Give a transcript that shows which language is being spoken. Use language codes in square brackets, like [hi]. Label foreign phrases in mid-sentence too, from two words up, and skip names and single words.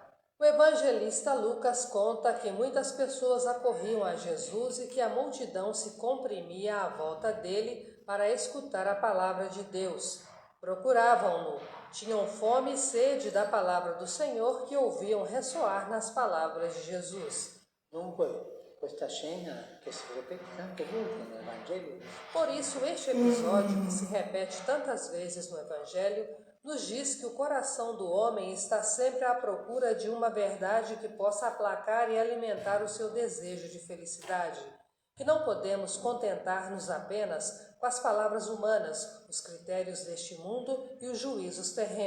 [pt] O evangelista Lucas conta que muitas pessoas acorriam a Jesus e que a multidão se comprimia à volta dele para escutar a palavra de Deus. Procuravam-no, tinham fome e sede da palavra do Senhor que ouviam ressoar nas palavras de Jesus. [it] Questa scena che si ripete tante volte [pt] no Evangelho. Por isso, este episódio, que se repete tantas vezes no Evangelho, nos diz que o coração do homem está sempre à procura de uma verdade que possa aplacar e alimentar o seu desejo de felicidade. Que não podemos contentar-nos apenas com as palavras humanas, os critérios deste mundo e os juízos terrenos.